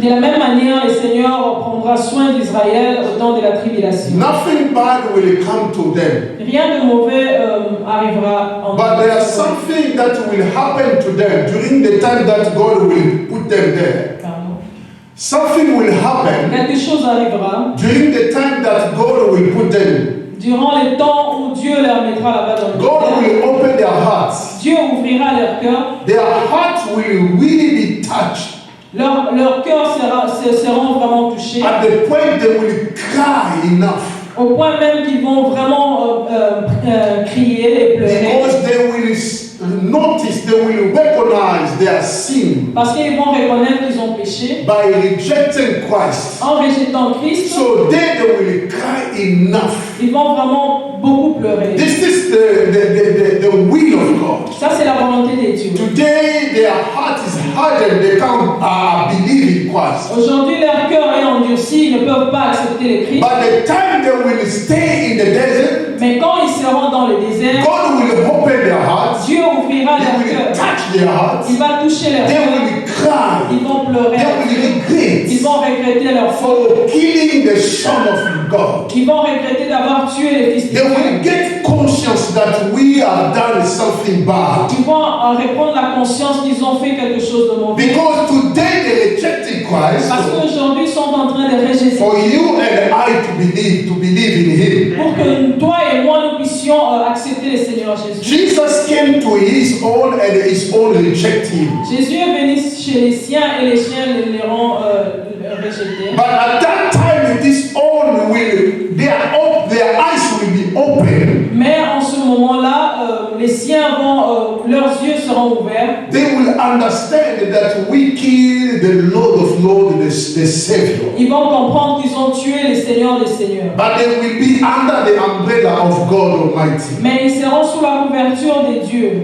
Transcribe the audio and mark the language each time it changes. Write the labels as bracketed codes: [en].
[fr] De la même manière, le Seigneur prendra soin d'Israël au temps de la tribulation. [en] Nothing bad will come to them. [fr] Rien de mauvais arrivera en [en] But there is something that will happen to them during the time that God will put them there. [fr] Pardon. [en] Something will happen [fr] Quelque chose arrivera [en] during the time that God will put them. [fr] durant les temps où Dieu leur mettra là-bas dans le [en] God [fr] désert. [en] will open their hearts. [fr] Dieu ouvrira leur cœur. [en] Their hearts will really be touched. [fr] Leur cœur seront vraiment touchés. [en] At the point they will cry enough. [fr] Au point même qu'ils vont vraiment crier et pleurer. [en] Because they will notice, they will recognize their sin [fr] Parce qu'ils vont reconnaître qu'ils ont péché. [en] by rejecting Christ. [fr] En rejetant Christ, [en] So then they will cry enough. [fr] ils vont vraiment beaucoup pleurer. [en] This is the will of God. [fr] Ça, c'est la volonté de Dieu. [en] Today their heart is hardened, they can't believe in Christ. [fr] Aujourd'hui, leur cœur est endurci, ils ne peuvent pas accepter le Christ. [en] But the time they will stay in the desert, [fr] Mais quand ils seront dans le désert, [en] God will open their hearts. [fr] Dieu ouvrira [en] He [fr] leur [en] will [fr] cœur. [en] touch their hearts. [fr] Il va toucher leur [en] They [fr] cœur. [en] will cry. [fr] Ils vont pleurer. [en] They will regret [fr] Ils vont regretter leur faute. [en] for killing the Son of God. [fr] Ils vont regretter d'avoir tué le Fils de [en] They will [fr] Dieu. [en] get conscious that we have done something bad. [fr] Ils vont reprendre la conscience qu'ils ont fait quelque chose de mauvais. [en] Because today they rejected Christ. [fr] Parce qu'aujourd'hui, ils sont en train de rejeter. [en] For you and I to believe in Him. [fr] Pour que toi et moi, nous puissions accepter le Seigneur Jésus. [en] Jesus came to His own and His own rejected Him. [fr] Jésus est venu chez les siens et les siens les ont rejetés. [en] But at that time, this own will, their eyes will be open. [fr] Mais en ce moment-là, les siens leurs yeux seront ouverts. [en] They will understand that we killed the Lord of Lords, the Savior. [fr] Ils vont comprendre qu'ils ont tué le Seigneur des Seigneurs. [en] But they will be under the umbrella of God Almighty. [fr] Mais ils seront sous la couverture de Dieu.